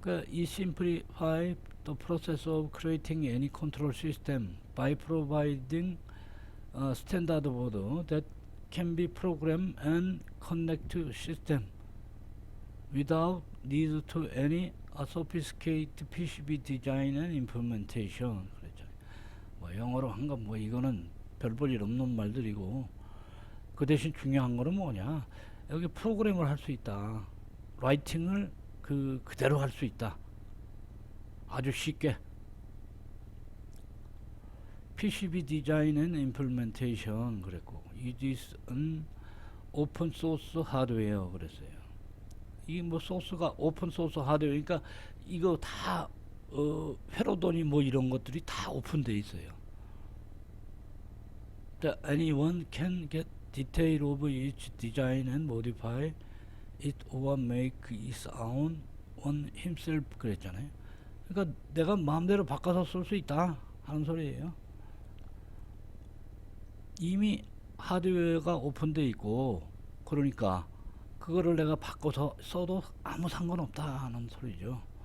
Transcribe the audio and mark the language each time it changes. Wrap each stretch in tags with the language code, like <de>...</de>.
<en>이 simplify the process of creating any control system by providing a standard board that can be programmed and connect to system without need to any sophisticated PCB design and implementation.</en> <ko>그랬죠. 뭐 영어로 한 건 뭐 이거는 별 볼 일 없는 말들이고, 그 대신 중요한 거는 뭐냐, 여기 프로그램을 할 수 있다. 라이팅을 그대로 할 수 있다. 아주 쉽게.</ko> <en>PCB design and implementation</en> <ko>그랬고,</ko> <en>it is an open source hardware</en> <ko>그랬어요. 이 뭐 소스가 오픈 소스 하드웨어니까 이거 다 회로돈이 뭐 이런 것들이 다 오픈돼 있어요.</ko> <en>Anyone can get detail of each design and modify it or make its own on himself</en> <ko>그랬잖아요. 그러니까 내가 마음대로 바꿔서 쓸 수 있다 하는 소리예요. 이미 하드웨어가 오픈돼 있고, 그러니까 그거를 내가 바꿔서 써도 아무 상관없다 하는 소리죠.</ko>